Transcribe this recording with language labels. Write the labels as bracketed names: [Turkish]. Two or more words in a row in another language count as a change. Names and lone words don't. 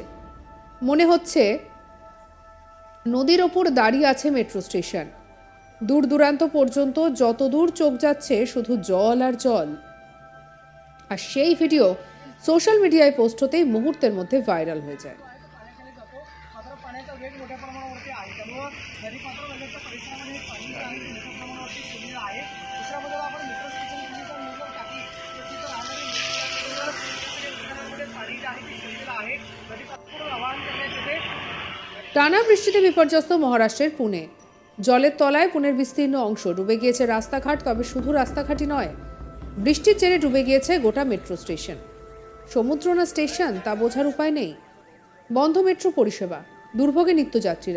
[Bangla] মনে হচ্ছে নদীর ওপর দাঁড়িয়ে আছে [English] metro station. [Bangla] দূর দূরান্ত পর্যন্ত যত দূর চোখ যাচ্ছে শুধু জল আর জল। আর সেই ভিডিও [English] social media [Bangla] পোস্ট হতেই মুহূর্তের মধ্যে ভাইরাল হয়ে যায়। [Marathi] वेग मोठ्या प्रमाणावरती आहे, त्यामुळं नदी पात्र नद्यांच्या परिसरामध्ये पाणी जे आहे ते मोठ्या प्रमाणावरती शिरलेलं आहे. दुसऱ्या बाजूला आपण [English] metro station [Marathi] नजर टाकली तर तिथं राहणारी पाणी जे आहे ते शिरलेलं आहे. नदी पात्र आवाहन करण्यात येते। [Bangla] টানা বৃষ্টিতে বিপর্যস্ত মহারাষ্ট্রের পুনে। জলের তলায় পুনের বিস্তীর্ণ অংশ, ডুবে গিয়েছে রাস্তাঘাট। তবে শুধু রাস্তাঘাটই নয়, বৃষ্টির জেরে ডুবে গিয়েছে গোটা [English] metro station. [Bangla] সমুদ্র না স্টেশন তা বোঝার উপায় নেই। বন্ধ মেট্রো পরিষেবা, দুর্ভোগে নিত্যযাত্রীরা।